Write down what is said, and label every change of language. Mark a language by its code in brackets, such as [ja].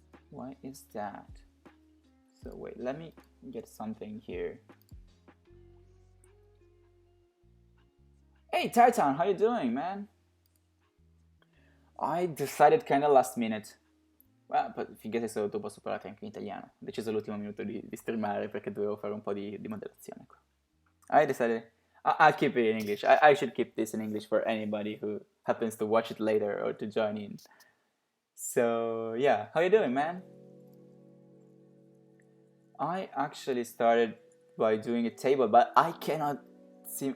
[en] Why is that? So wait, let me get something here. Hey Titan, how you doing, man? I decided kinda last minute. [it] Well, finché sei solo tu posso parlare anche in italiano. Ho deciso all'ultimo minuto di streamare perché dovevo fare un po' di moderazione qua. [en] I decided I'll keep it in English. I should keep this in English for anybody who happens to watch it later or to join in. So yeah, how you doing, man? I actually started by doing a table, but I cannot seem.